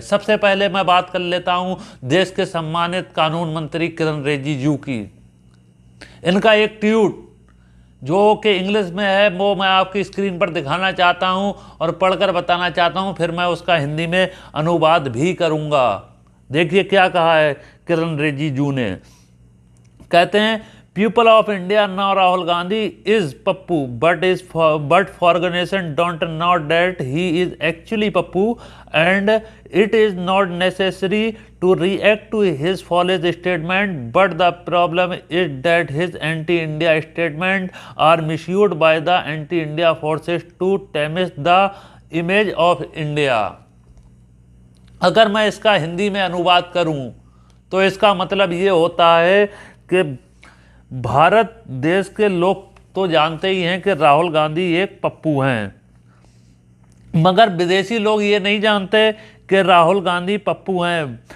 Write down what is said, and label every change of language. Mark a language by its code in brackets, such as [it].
[hi] सबसे पहले मैं बात कर लेता हूं देश के सम्मानित कानून मंत्री किरण रिजिजू की। इनका एक ट्वीट जो कि इंग्लिश में है वो मैं आपकी स्क्रीन पर दिखाना चाहता हूं और पढ़कर बताना चाहता हूं, फिर मैं उसका हिंदी में अनुवाद भी करूंगा। देखिए क्या कहा है किरण रिजिजू ने। कहते हैं, [en] People of India now Rahul Gandhi is Pappu, but foreign nation don't know that he is actually Pappu, and it is not necessary to react to his false statement. But the problem is that his anti-India statements are misused by the anti-India forces to tarnish the image of India. [hi] अगर मैं इसका हिंदी में अनुवाद करूं तो इसका मतलब ये होता है कि भारत देश के लोग तो जानते ही हैं कि राहुल गांधी एक पप्पू हैं, मगर विदेशी लोग ये नहीं जानते कि राहुल गांधी पप्पू हैं।